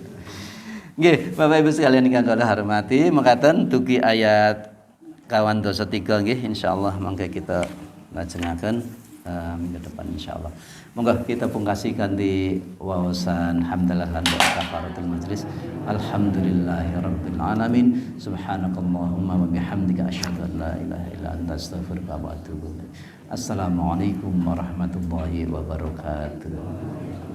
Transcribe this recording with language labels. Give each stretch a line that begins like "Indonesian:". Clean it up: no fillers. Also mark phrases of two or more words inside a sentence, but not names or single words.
Javanese: Nggih, Bapak Ibu sekalian ingkang kula hormati, mekaten dugi ayat kawan dosa 3 nggih insyaallah mangke kita lajengaken
Indonesian: minggu depan
Javanese: insyaallah. Monggo kita pungkasikan di wawasan hamdalah lan doa
Arabic: كفارة المجلس. الحمد لله رب العالمين. سبحانك اللهم وبحمدك أشهد أن لا إله إلا أنت أستغفرك وأتوب إليك. السلام عليكم ورحمة الله وبركاته.